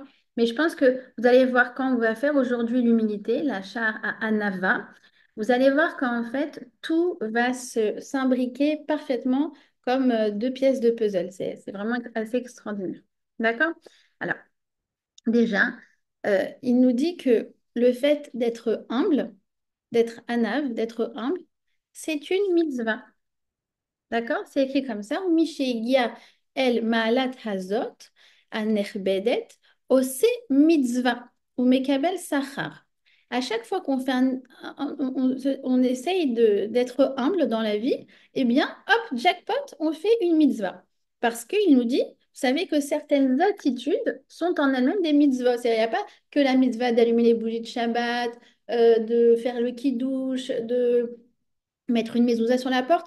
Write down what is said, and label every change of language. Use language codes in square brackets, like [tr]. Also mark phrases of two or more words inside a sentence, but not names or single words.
[fr] Mais je pense que vous allez voir quand on va faire aujourd'hui l'humilité, la char à Anava, vous allez voir qu'en fait, tout va s'imbriquer parfaitement comme deux pièces de puzzle. C'est vraiment assez extraordinaire. D'accord? Alors, déjà, il nous dit que le fait d'être anav, d'être humble, c'est une mitzvah. D'accord? C'est écrit comme ça. [he] מי שהגיע אל מעלה הזאת, הנכבדת, עושה מצוה, ומקבל שכר. [fr] À chaque fois qu'on fait on essaye d'être humble dans la vie, eh bien, hop, jackpot, on fait une mitzvah. Parce qu'il nous dit, vous savez que certaines attitudes sont en elles-mêmes des mitzvahs. Il n'y a pas que la mitzvah d'allumer les bougies de Shabbat, de faire le kiddush, de mettre une mezouza sur la porte.